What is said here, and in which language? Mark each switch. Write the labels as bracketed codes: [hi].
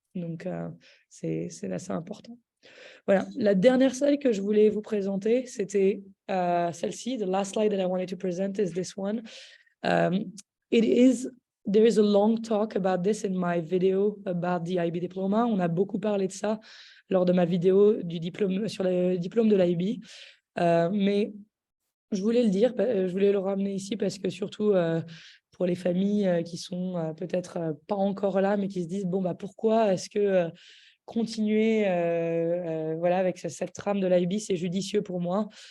[fr] Donc, c'est assez important. Voilà, la dernière slide que je voulais vous présenter, c'était celle-ci. [en] The last slide that I wanted to present is this one. There is a long talk about this in my video about the IB diploma. [fr] On a beaucoup parlé de ça lors de ma vidéo sur le diplôme de l'IB. Mais je voulais le dire, je voulais le ramener ici parce que, surtout pour les familles qui sont peut-être pas encore là, mais qui se disent, pourquoi est-ce que continuer avec cette trame de l'IB, c'est judicieux pour moi.